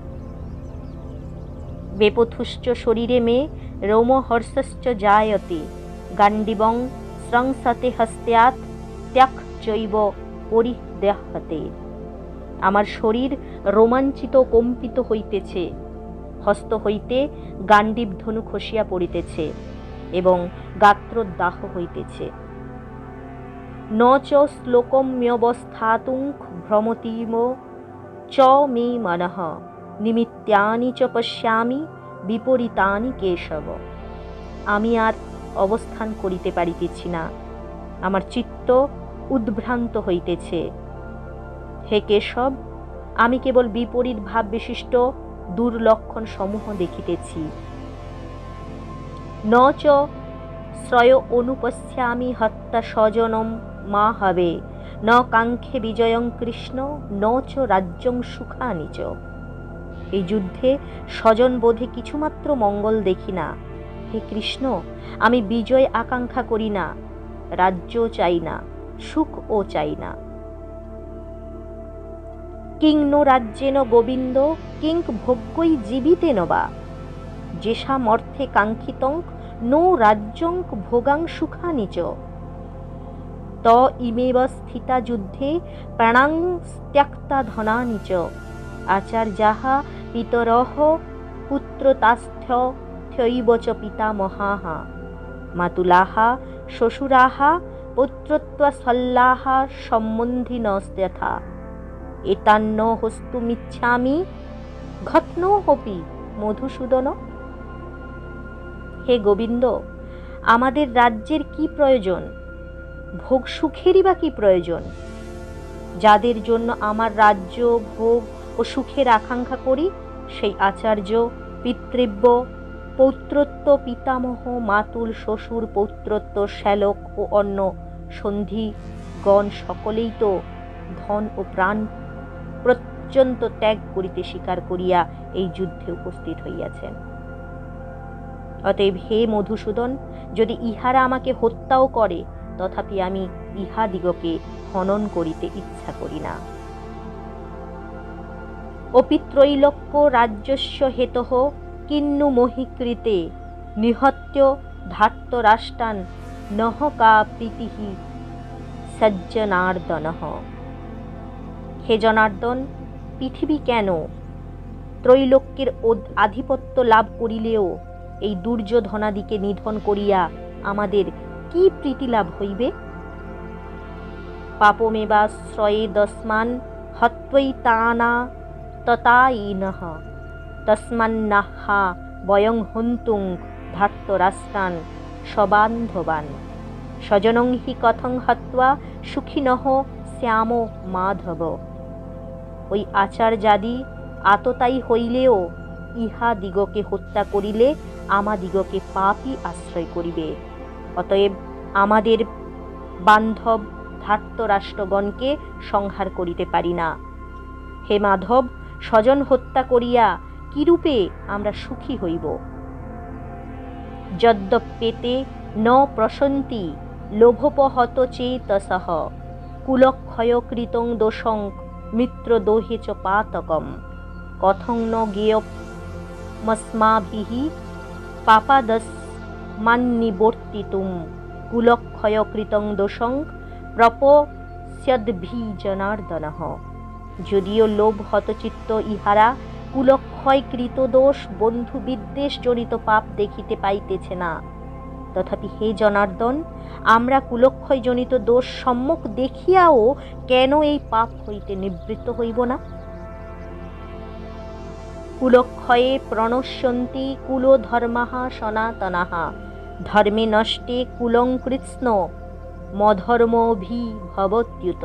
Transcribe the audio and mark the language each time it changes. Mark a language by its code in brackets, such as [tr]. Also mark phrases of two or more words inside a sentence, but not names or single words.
[sa] বেপথুশ্চ শরীরে মে রোমহর্ষশ্চ জায়তে গান্ডীবং স্রংসতে হস্ত্যাৎ ত্যাক চৈব পরিদেহতে। [bn] আমার শরীর রোমাঞ্চিত কম্পিত হইতেছে, হস্ত হইতে গান্ডীব ধনু খসিয়া পড়িতেছে এবং গাত্রদাহ হইতেছে। [sa] ন চ শ্লোকম্যবস্থাতুং ভ্রমতিম চ মে মনঃ নিমিত্যানি চ পশ্যামি বিপরীতানি কেশব। [bn] আমি আর অবস্থান করিতে পারিতেছি না, আমার চিত্ত উদ্ভ্রান্ত হইতেছে। হে কেশব, আমি কেবল বিপরীত ভাব বিশিষ্ট দুর্লক্ষণ সমূহ দেখিতেছি। [sa] ন চ শ্রয় অনুপশ্যামি হত্যা স্বজনম মা হবে, ন কাঙ্ক্ষে বিজয়ং কৃষ্ণ, ন চ রাজ্যং সুখানি চ। [bn] এই যুদ্ধে স্বজন বোধে কিছুমাত্র মঙ্গল দেখি না। হে কৃষ্ণ, আমি বিজয় আকাঙ্ক্ষা করি না, রাজ্য চাই না, সুখও চাই না। [sa] কিং নো রাজ্যেন গোবিন্দ, কিং ভোগ্যৈ জীবিতেন বা, যেষাম অর্থে কাঙ্ক্ষিতং নো রাজ্যং ভোগাং সুখানি চ। ত ইমেব স্থিতা যুদ্ধে প্রাণাং ত্যক্তা ধনানি চ, আচার্যাঃ পিতরঃ পুত্রতাস্থ্যৈব চ পিতামহাঃ, মাতুলাঃ শ্বশুরাঃ পুত্রত্বশল্যাঃ সম্বন্ধিনস্ত্যথা, এতান্ন হস্তুমিচ্ছামি ঘৎনোপি মধুসূদন। [bn] হে গোবিন্দ, আমাদের রাজ্যের কি প্রয়োজন? ভোগ সুখেরই বা কি প্রয়োজন? যাদের জন্য আমার রাজ্য ভোগ ও সুখের আকাঙ্ক্ষা করি, সেই আচার্য, পিতৃব্য, পৌত্রত্ব, পিতামহ, মাতুল, শ্বশুর, পৌত্রত্ব, শ্যালক ও অন্য সন্ধিগণ সকলেই তো ধন ও প্রাণ পর্যন্ত ত্যাগ করিতে স্বীকার করিয়া এই যুদ্ধে উপস্থিত হইয়াছেন। অতএব হে মধুসূদন, যদি ইহারা আমাকে হত্যাও করে, তথাপি আমি ইহাদিগকে হনন করিতে ইচ্ছা করি না। [sa] অপি ত্রৈলোক্য রাজ্যস্য হেতঃ কিন্নু মহীকৃতে, নিহত্য ধার্তরাষ্ট্রান নহ কা প্রীতিঃ সজ্জনার্দনঃ। [bn] হে জনার্দন, পৃথিবী কেন ত্রৈলোক্যের আধিপত্য লাভ করিলেও এই দুর্যোধনাদিকে নিধন করিয়া আমাদের কি প্রীতি লাভ হইবে? [sa] পাপমেবাশ্রয়ে দস্মান হত্বৈতানা ততাইনঃ, তস্মান্নাহা বয়ং হন্তুং ধার্তরাষ্ট্রান সবান্ধবান, স্বজনং হি কথং হত্বা সুখিনঃ শ্যাম মাধব। [bn] ওই আচার্যাদি আততায়ী হইলেও ইহাদিগকে হত্যা করিলে আমাদিগকে পাপই আশ্রয় করিবে। অতএব আমাদের বান্ধব ধার্তরাষ্ট্রগণকে সংহার করিতে পারি না। হে মাধব, স্বজন হত্যা করিয়া কিরূপে আমরা সুখী হইব? [sa] যদ্যপেতে ন প্রসন্তি লোভোপহত চেতসঃ, কুলক্ষয়কৃতং দোষং মিত্রদোহে চ পাতকম, কথং ন জ্ঞেয়মস্মাভিঃ পাপাদস্মান্নিবর্তিতুম, কুলক্ষয়কৃতং দোষং প্রপশ্যদ্ভি জনার্দনঃ। [bn] যদিও লোভ হতচিত্ত ইহারা কুলক্ষয়কৃত দোষ, বন্ধু বিদ্বেষ জনিত পাপ দেখিতে পাইতেছে না, তথাপি হে জনার্দন, আমরা কুলক্ষয় জনিত দোষ সম্মুখ দেখিয়াও কেন এই পাপ হইতে নিবৃত্ত হইব না? [sa] কুলক্ষয়ে প্রণশ্যন্তি কুলধর্মাঃ সনাতনাঃ, ধর্মে নষ্টে কুলং কৃৎস্ন মধর্মভিভবত্যুত।